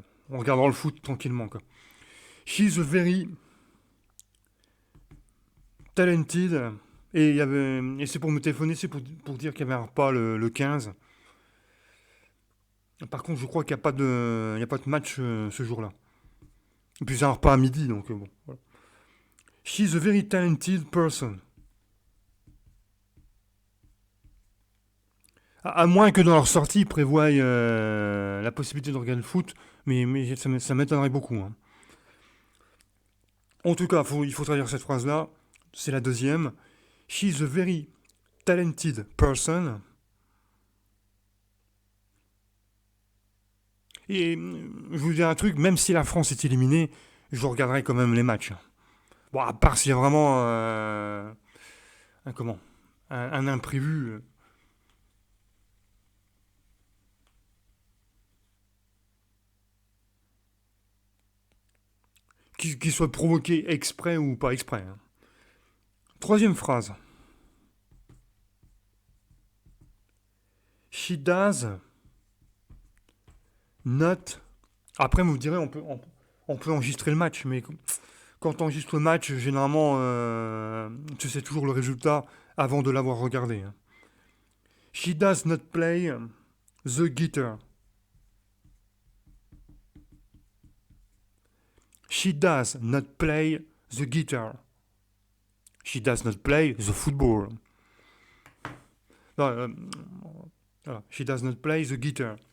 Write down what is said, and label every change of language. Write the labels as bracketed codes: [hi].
[fr] On regardera le foot tranquillement, quoi. [en] She's a very talented. [fr] Et c'est pour me téléphoner, c'est pour dire qu'il y avait un repas le 15. Par contre, je crois qu'il y a pas de match ce jour-là. Et puis c'est un repas à midi, donc bon. Voilà. [en] She's a very talented person. [fr] À moins que dans leur sortie, ils prévoient la possibilité de regarder le foot, mais ça m'étonnerait beaucoup, hein. En tout cas, il faut traduire cette phrase-là. C'est la deuxième. [en] She's a very talented person. [fr] Et je vous dis un truc, même si la France est éliminée, je regarderai quand même les matchs. Bon, à part s'il y a vraiment un, comment, un imprévu, qui soit provoqué exprès ou pas exprès, hein. Troisième phrase. [en] She does not. [fr] Après, vous me direz, on peut enregistrer le match, mais quand on enregistre le match, généralement, tu sais toujours le résultat avant de l'avoir regardé, hein. [en] She does not play the guitar. She does not play the guitar. She does not play the football. [fr] Non, voilà. [en] She does not play the guitar.